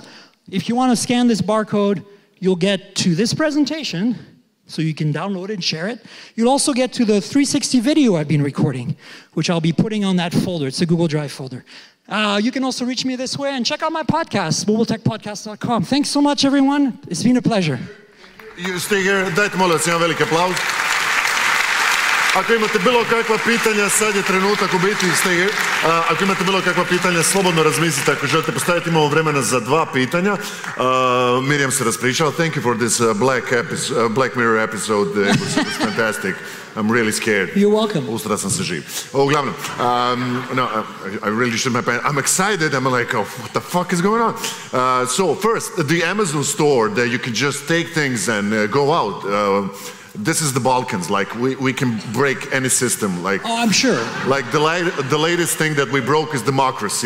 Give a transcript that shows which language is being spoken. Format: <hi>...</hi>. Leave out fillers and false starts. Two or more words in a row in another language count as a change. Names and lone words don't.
<en>If you want to scan this barcode, you'll get to this presentation, so you can download it and share it. You'll also get to the 360 video I've been recording, which I'll be putting on that folder. It's a Google Drive folder. You can also reach me this way and check out my podcast, mobiletechpodcast.com. Thanks so much, everyone. It's been a pleasure.</en> <hr>Stiger, dajte molim vas jedan veliki aplauz. Ako imate bilo kakva pitanja, sad je trenutak u biti, Stiger. Ako imate bilo kakva pitanja, slobodno razmislite. Ako želite postaviti, imamo vremena za 2 pitanja. Myriam se raspričala.</hr> <en>Thank you for this Black Mirror episode. It was fantastic. I'm really scared. You're welcome.</en> <hr>Ustra sam se živ. Uglavnom,</hr> <en>no, I really shouldn't have been. I'm excited. I'm like, oh, what the fuck is going on? So first, the Amazon store that you can just take things and go out. This is the Balkans. Like we can break any system. Like, oh, I'm sure. Like the latest thing that we broke is democracy.</en>